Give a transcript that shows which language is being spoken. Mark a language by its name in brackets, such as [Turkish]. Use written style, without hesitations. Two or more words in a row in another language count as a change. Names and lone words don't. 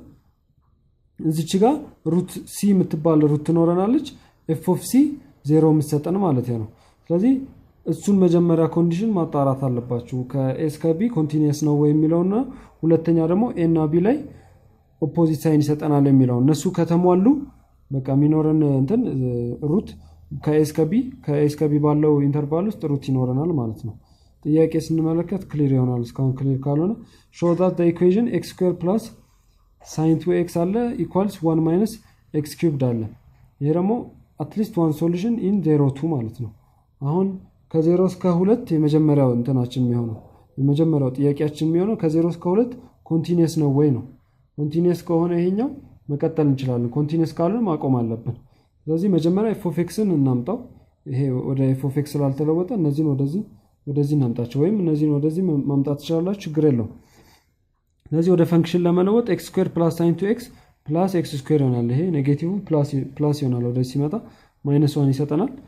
[Amharic] እዚች ጋር [English] root c [Amharic] የምትባል ሩት ትኖረናለች። [English] f of c 0 [Amharic] የምትሰጠን ማለት ነው። ስለዚህ እሱን መጀመሪያ ኮንዲሽን ማጣራት አለባችሁ። ከኤስ ከቢ ኮንቲኒየስ ነው ወይ የሚለውና ሁለተኛ ደግሞ ኤ እና ቢ ላይ [English] opposite sign [Amharic] ይሰጠናል የሚለው እነሱ ከተሟሉ በቃ ሚኖረን እንትን ሩት ከኤስ ከቢ ባለው ኢንተርቫል ውስጥ ሩት ይኖረናል ማለት ነው። ጥያቄ ስንመለከት ክሊር ይሆናል። እስካሁን ክሊር ካልሆነ [English] show that the equation x squared plus sin 2x [Amharic] አለ [English] equals 1 minus x cubed [Amharic] አለ። ይሄ ደግሞ [English] at least one solution in 0 2 [Amharic] ማለት ነው። አሁን ከ0 እስከ 2 የመጀመሪያው እንትናችን የሚሆነው የመጀመሪያው ጥያቄያችን የሚሆነው ከ0 እስከ 2 ኮንቲኒየስ ነው ወይ ነው። ኮንቲኒየስ ከሆነ ይሄኛው መቀጠል እንችላለን። ኮንቲኒየስ ካልሆነ ማቆም አለብን። ስለዚህ መጀመሪያ [English] f of x- [Amharic] ን እናምጣው። ይሄ ወደ [English] f of x [Amharic] ስላልተለወጠ እነዚህን ወደዚህ እናምጣቸው ወይም እነዚህን ወደዚህ ማምጣት ትችላላችሁ፣ ችግር የለውም። ስለዚህ ወደ ፈንክሽን ለመለወጥ [English] x squared plus sin 2x plus x squared [Amharic] ይሆናል። ይሄ [English] negative plus [Amharic] ይሆናል። ወደዚህ ሲመጣ -1 ይሰጠናል።